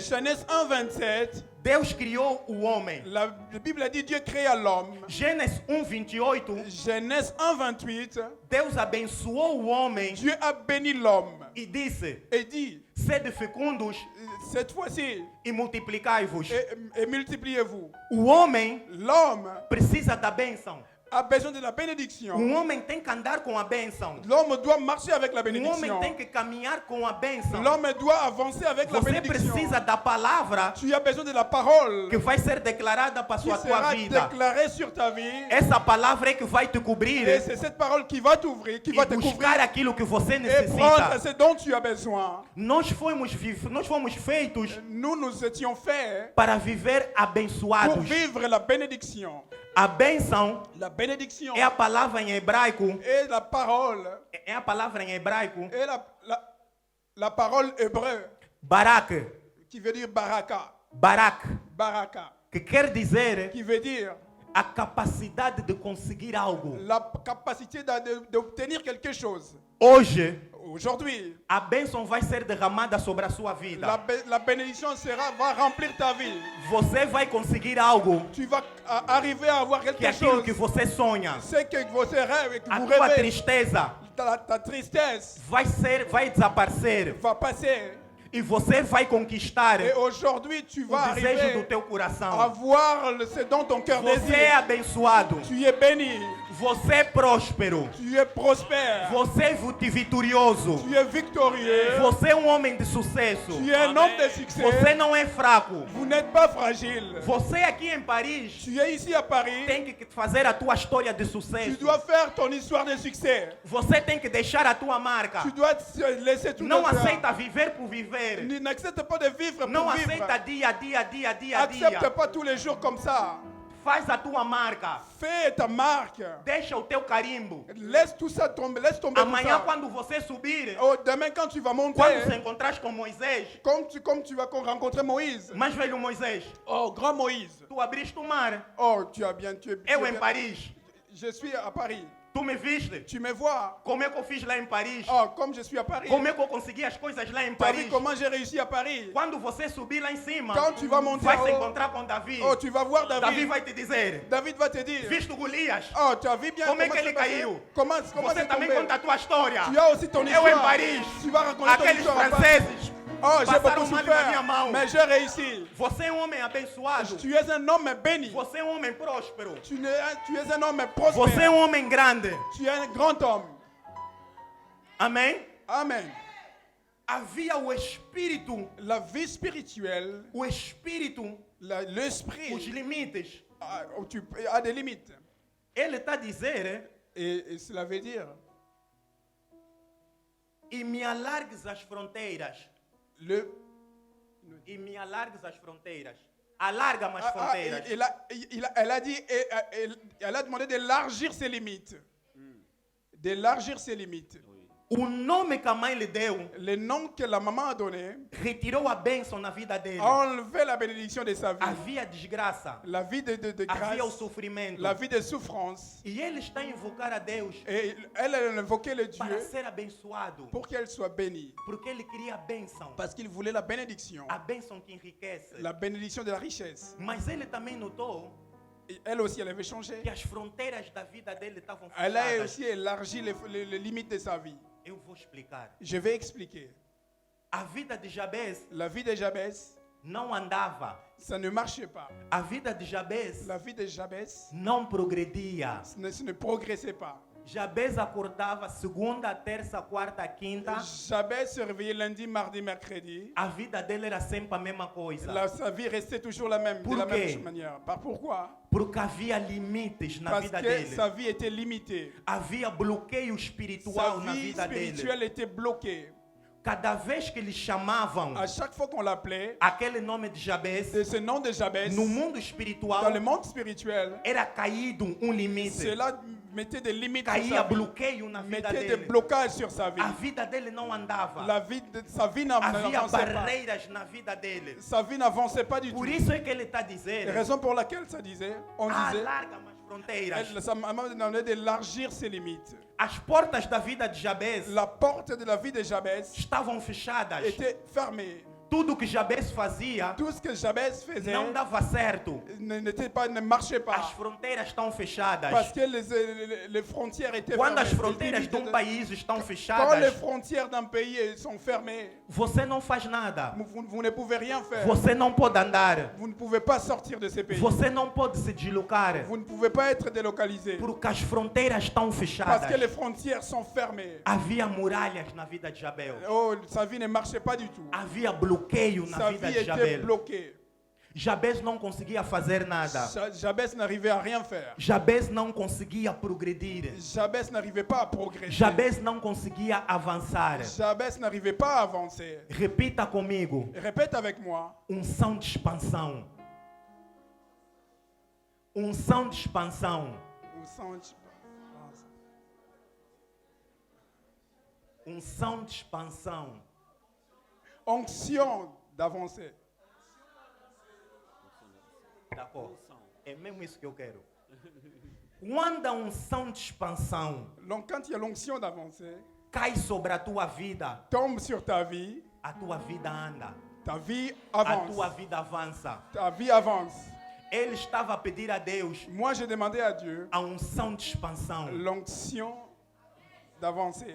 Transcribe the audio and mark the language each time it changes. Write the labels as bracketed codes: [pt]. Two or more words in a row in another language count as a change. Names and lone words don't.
[fr] Genèse 1:27, [pt] Deus criou o homem. [fr] la Bible a dit Dieu créa l'homme. [pt] Gênesis 1:28, [fr] Genèse 1:28, [pt] Deus abençoou o homem [fr] Dieu a béni l'homme [pt] e disse: [fr] et dit, [pt] sede fecundos [fr] cette fois-ci, [pt] e multiplicai-vos. [fr] et multipliez-vous. [pt] O homem [fr] L'homme [pt] precisa da bênção. [fr] a besoin de la bénédiction. [pt] Homem tem que andar com a bênção. [fr] L'homme doit marcher avec la [pt] Homem [fr] bénédiction. [pt] tem que caminhar com a bênção. [fr] L'homme doit avancer avec la [pt] Você [fr] bénédiction. [pt] precisa da palavra [fr] Tu as besoin de la parole [pt] que vai ser declarada para [fr] qui [pt] sua tua [fr] sera [pt] vida. [fr] déclarée sur ta vie. [pt] Essa palavra é que vai te [fr] Et [pt] cobrir [fr] c'est cette parole qui va t'ouvrir, qui [pt] e [fr] va te couvrir [pt] buscar aquilo que você [fr] et prendre [pt] necessita. [fr] ce dont tu as besoin. [pt] Nós fomos feitos [fr] Nous étions faits [pt] para viver [fr] pour [pt] abençoados. [fr] vivre la bénédiction. [pt] A bênção [fr] La bénédiction [pt] é a palavra em hebraico. [fr] et la parole [pt] É a palavra em hebraico. [fr] et la parole hébreu [pt] Barak. [fr] qui veut dire baraka. [pt] Barak. [fr] Baraka. [pt] Que quer dizer [fr] Qui veut dire [pt] a capacidade de conseguir algo. [fr] la capacité d'obtenir quelque chose. [pt] Hoje, [fr] Aujourd'hui, [pt] a bênção vai ser derramada sobre a sua vida. [fr] la bénédiction va remplir ta vie. [pt] Você vai conseguir algo [fr] Tu vas arriver à avoir [pt] que [fr] quelque [pt] aquilo [fr] chose. [pt] que você sonha. [fr] C'est que vos rêves et que [pt] A [fr] vous [pt] tua [fr] rêvez. [pt] tristeza [fr] Ta tristesse [pt] vai desaparecer [fr] va passer. [pt] e você vai conquistar [fr] Et aujourd'hui, tu [pt] o [fr] vas [pt] desejo do [fr] arriver [pt] teu [fr] à [pt] coração. [fr] voir ce dont ton cœur [pt] Você é [fr] désire. [pt] abençoado. [fr] Tu es béni. [pt] Você é próspero. [fr] Tu es prospère. [pt] Você é vitorioso. [fr] Tu es victorieux. [pt] Você é um homem de sucesso. [fr] Tu es un homme de succès. [pt] Você não é fraco. [fr] Vous n'êtes pas fragile. [pt] Você aqui em Paris [fr] Tu es ici à Paris. [pt] tem que fazer a tua história de [fr] Tu [pt] sucesso. [fr] dois faire ton histoire de succès. [pt] Você tem que deixar a tua marca. [fr] Tu dois laisser tout [pt] Não [fr] le faire. [pt] aceita viver por viver. [fr] N'accepte pas de vivre [pt] Não [fr] pour vivre. [pt] aceita dia a dia. [fr] Accepte pas tous les jours comme ça. [pt] Faz a tua marca. [fr] Fais ta marque. [pt] Deixa o teu carimbo. [fr] Laisse tout ça tomber. Laisse tomber tout [pt] Amanhã, [fr] ça. [pt] quando você subir, [fr] Oh, demain, quand tu vas monter, [pt] quando se encontrar com Moisés, [fr] comme tu vas rencontrer Moïse. [pt] mais velho Moisés, [fr] Oh, grand Moïse. [pt] tu abriste o mar. [fr] Oh, tu as bien. Tu es [pt] Eu [fr] bien. [pt] em Paris. [fr] Je suis à Paris. [pt] Tu me viste? [fr] Tu me vois. [pt] Como é que eu fiz lá em Paris? [fr] Oh, comme je suis à Paris. [pt] Como é que eu consegui as coisas lá em [fr] Tu as vu [pt] Paris? [fr] comment j'ai réussi à Paris? [pt] Quando você subir lá em cima, [fr] Quand tu vas monter [pt] vai [fr] en [pt] se [fr] haut, [pt] encontrar com Davi. [fr] oh, tu vas voir [pt] Davi [fr] David. [pt] vai te dizer: [fr] David va te dire. [pt] Visto Golias, [fr] Oh, tu as vu bien [pt] como é [fr] comment [pt] que ele [fr] c'est passé? [pt] caiu? [fr] Comment [pt] Você [fr] c'est [pt] também [fr] tombé? [pt] conta a tua história. [fr] Tu as aussi ton [pt] Eu [fr] histoire. [pt] em Paris, [fr] Tu vas raconter ton [pt] aqueles [fr] histoire. [pt] franceses [fr] Oh, j'ai [pt] passaram [fr] beaucoup [pt] mal na minha [fr] souffert, [pt] mão. [fr] mais j'ai réussi. [pt] Você é um homem abençoado. [fr] Tu es un homme béni. [pt] Você é um homem próspero. [fr] Tu es un homme [pt] Você é [fr] prospère. [pt] um homem grande. [fr] Tu es un grand homme. [pt] Amém? [fr] Amen. [pt] Havia o espírito, [fr] La vie spirituelle, [pt] o espírito, os [fr] l'esprit [pt] limites. [fr] a des limites. [pt] Ele está a dizer: [fr] Et cela veut dire, [pt] e me alargues as fronteiras. E me alargues as fronteiras. Alarga-me as fronteiras. [fr] elle a dit, elle a demandé d'élargir ses limites. D'élargir ses limites. [pt] O nome que a mãe lhe deu [fr] Le nom que la maman a donné [pt] retirou a bênção na vida dele. [fr] a enlevé la bénédiction de sa vie. [pt] Havia desgraça. [fr] La vie de [pt] Havia o [fr] grâce, [pt] sofrimento. [fr] la vie de souffrance. [pt] E ele está a invocar a Deus [fr] Et elle a invoqué le [pt] para [fr] Dieu [pt] ser abençoado. [fr] pour qu'elle soit bénie. [pt] Porque ele queria a bênção. [fr] Parce qu'il voulait la bénédiction. [pt] A bênção que enriquece. [fr] La bénédiction de la richesse. [pt] Mas ele também notou [fr] Et elle aussi, elle avait changé. [pt] que as fronteiras da vida dele estavam [fr] Elle a [pt] fechadas. [fr] aussi élargi les limites de sa vie. [pt] Eu vou explicar. [fr] Je vais expliquer. [pt] A vida de Jabez [fr] La vie de Jabez, [pt] não andava. [fr] ça ne marchait pas. [pt] A vida de Jabez [fr] La vie de Jabez [pt] não progredia. [fr] ce ne progressait pas. [pt] Jabez acordava segunda, terça, quarta, quinta. [fr] Jabez se réveillait lundi, mardi, mercredi. [pt] A vida dele era sempre a mesma coisa. [fr] Sa vie restait toujours la même, de la [pt] Por quê? [fr] même manière. Pourquoi? [pt] Porque havia limites na [fr] Parce [pt] vida [fr] que [pt] dele. [fr] sa vie était limitée. [pt] Havia bloqueio [fr] Sa [pt] espiritual na [fr] vie [pt] vida dele. [fr] spirituelle était bloquée. [pt] cada vez que lhe chamavam [fr] À chaque fois qu'on l'appelait, [pt] aquele nome de Jabes, [fr] de ce nom de Jabès, [pt] no mundo [fr] dans le [pt] espiritual, [fr] monde spirituel, [pt] era caído limite. [fr] cela mettait des limites sur [pt] Caía [fr] sa vie, [pt] bloqueio na vida [fr] mettait des [pt] dele. [fr] blocages sur sa vie. [pt] A vida dele não andava. [fr] Sa vie [pt] Havia [fr] n'avançait pas. [pt] barreiras na vida dele. [fr] Sa vie n'avançait pas du tout. [pt] Por isso é que ele está [fr] La [pt] dizendo: [fr] raison pour laquelle ça disait, on disait, [pt] alarga as fronteiras. [fr] ça m'a demandé d'élargir ses limites. [pt] As portas da vida de Jabes [fr] La porte de la vie de Jabès [pt] estavam fechadas. [fr] était fermée. [pt] Tudo que Jabes fazia [fr] Tout ce que Jabès faisait [pt] não dava certo. [fr] ne marchait [pt] As [fr] pas. [pt] fronteiras estão fechadas. [fr] Parce que les frontières étaient [pt] Quando as [fr] fermées. [pt] fronteiras de país estão [fr] Quand les [pt] fechadas, [fr] frontières d'un pays sont fermées, [pt] você não faz nada. [fr] vous ne pouvez rien faire. [pt] Você não pode andar. [fr] Vous ne pouvez pas sortir de ces pays. [pt] Você não pode se deslocar. [fr] Vous ne pouvez pas être délocalisé. [pt] Porque as fronteiras estão [fr] Parce que [pt] fechadas. [fr] les frontières sont fermées. [pt] Havia muralhas na vida de Jabel. [fr] Oh, sa vie ne marchait pas du tout. [pt] Havia bloqueio na [fr] Sa [pt] vida [fr] vie [pt] de [fr] était [pt] Jabel. [fr] bloquée. [pt] Jabes não conseguia fazer nada. [fr] Jabès n'arrivait à rien faire. [pt] Jabes não conseguia progredir. [fr] Jabès n'arrivait pas à progresser. [pt] Jabes não conseguia avançar. [fr] Jabès n'arrivait pas à avancer. [pt] Repita comigo. [fr] Répète avec moi. [pt] Unção de expansão. Unção de expansão. Unção de expansão. [fr] Onction d'avancer. D'accord. [pt] É mesmo isso que eu quero. Quando a unção de expansão [fr] Donc quand il y a l'onction d'avancer, [pt] cai sobre a tua vida, [fr] tombe sur ta vie [pt] vida anda. [fr] ta vie [pt] A [fr] avance. [pt] tua vida avança. [fr] Ta vie avance. [pt] Ele estava a pedir a Deus [fr] Moi, j'ai demandé à Dieu [pt] a unção de expansão. [fr] l'onction d'avancer.